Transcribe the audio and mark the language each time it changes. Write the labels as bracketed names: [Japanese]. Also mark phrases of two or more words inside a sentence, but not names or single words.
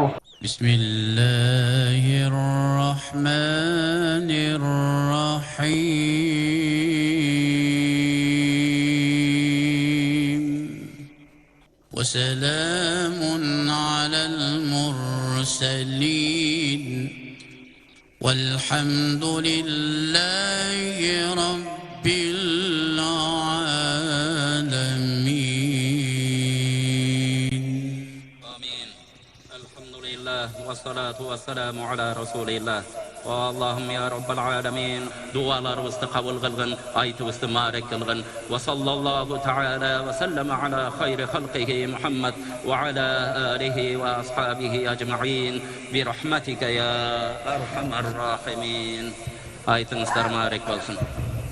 [Arabic] بسم الله الرحمن الرحيم وسلام على المرسلين والحمد لله رب العالمين. آمين. الحمد لله والصلاة والسلام على رسول الله. اللهم يا رب العالمين [Turkish] dualarımızı kabul kılgın, ayetimizi mübarek kılgın. [Arabic] وصلى الله تعالى وسلم على خير خلقه محمد وعلى آله وأصحابه أجمعين برحمتك يا أرحم الراحمين. [Turkish] Ayetiniz mübarek olsun.